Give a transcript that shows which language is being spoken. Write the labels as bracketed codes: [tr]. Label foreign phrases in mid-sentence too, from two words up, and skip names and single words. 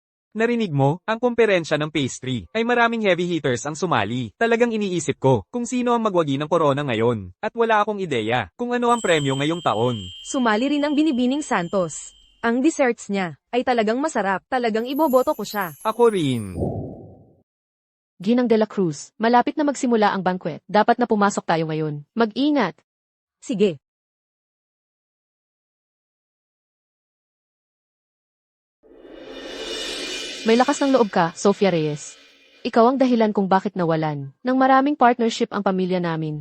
[tl] Narinig mo, ang komperensya ng pastry, ay maraming [en] heavy hitters [tl] ang sumali. Talagang iniisip ko, kung sino ang magwagi ng corona ngayon. At wala akong ideya, kung ano ang premyo ngayong taon. Sumali rin ang Binibining Santos. Ang desserts niya ay talagang masarap. Talagang iboboto ko siya. Ako rin. Ginang de la Cruz, malapit na magsimula ang banquet. Dapat na pumasok tayo ngayon. Mag-ingat. Sige. May lakas ng loob ka, Sofia Reyes. Ikaw ang dahilan kung bakit nawalan ng maraming partnership ang pamilya namin.